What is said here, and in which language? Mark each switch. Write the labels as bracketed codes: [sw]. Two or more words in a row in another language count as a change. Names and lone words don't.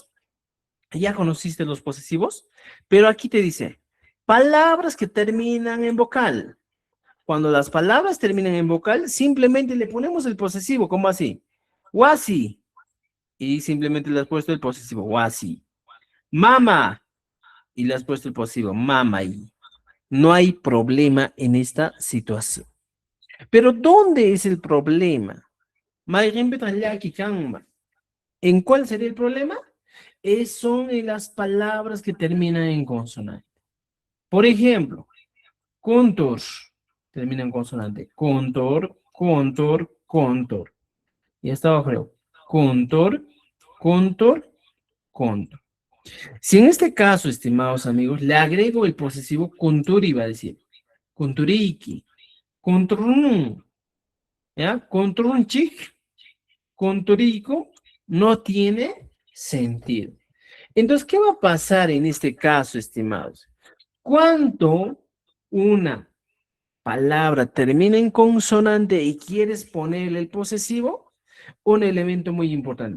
[es] Ya conociste los posesivos, pero aquí te dice palabras que terminan en vocal. Cuando las palabras terminan en vocal, simplemente le ponemos el posesivo, ¿cómo así? Wasi. Y simplemente le has puesto el posesivo, wasi. Mama. Y le has puesto el posesivo, mamay. No hay problema en esta situación. Pero ¿dónde es el problema? ¿En cuál sería el problema? Son en las palabras que terminan en consonante. Por ejemplo, contor termina en consonante. Contor, contor, contor. Y hasta abajo creo. Contor, contor, contor. Si en este caso, estimados amigos, le agrego el posesivo conturi, va a decir. Conturiki, contrun, ¿ya? Contrunchik, conturico, no tiene sentido. Entonces, ¿qué va a pasar en este caso, estimados? Cuando una palabra termina en consonante y quieres ponerle el posesivo, un elemento muy importante.